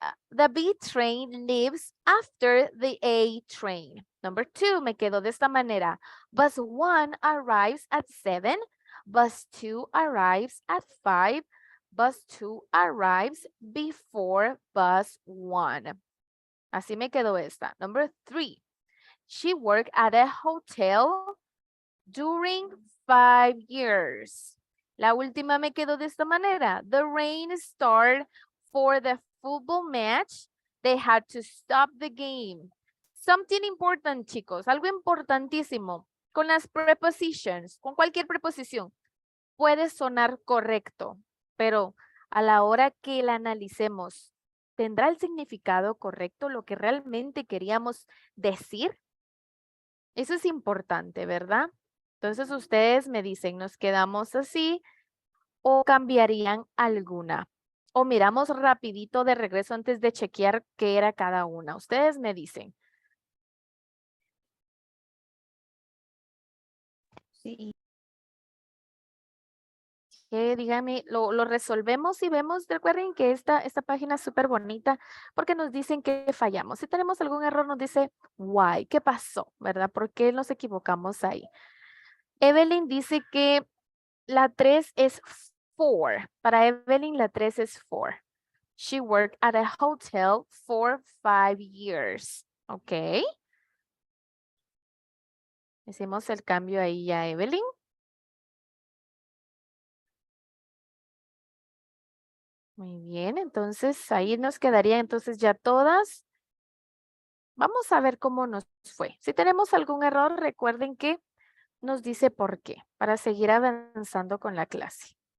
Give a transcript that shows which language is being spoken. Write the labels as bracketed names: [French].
[English] The B train leaves after the A train. Number 2, [Spanish] me quedo de esta manera. [English] Bus 1 arrives at 7. Bus 2 arrives at 5. Bus 2 arrives before bus 1. [Spanish] Así me quedó esta. [English] Number 3, she worked at a hotel during 5 years. [Spanish] La última me quedó de esta manera. [English] The rain started for the football match. They had to stop the game. Something important, [Spanish] chicos. Algo importantísimo. Con las prepositions, con cualquier preposición, puede sonar correcto, pero a la hora que la analicemos, ¿tendrá el significado correcto lo que realmente queríamos decir? Eso es importante, ¿verdad? Entonces ustedes me dicen, ¿nos quedamos así o cambiarían alguna? O miramos rapidito de regreso antes de chequear qué era cada una. Ustedes me dicen. Sí. Dígame, lo resolvemos y vemos, recuerden que esta página es súper bonita porque nos dicen que fallamos. Si tenemos algún error nos dice, why, ¿qué pasó? ¿Verdad? ¿Por qué nos equivocamos ahí? Evelyn dice que la 3 es 4. Para Evelyn la 3 es 4. [English] She worked at a hotel for 5 years. Ok. [Spanish] Hicimos el cambio ahí ya, Evelyn. Muy bien, entonces ahí nos quedaría entonces ya todas. Vamos a ver cómo nos fue. Si tenemos algún error, recuerden que nos dice por qué, para seguir avanzando con la clase.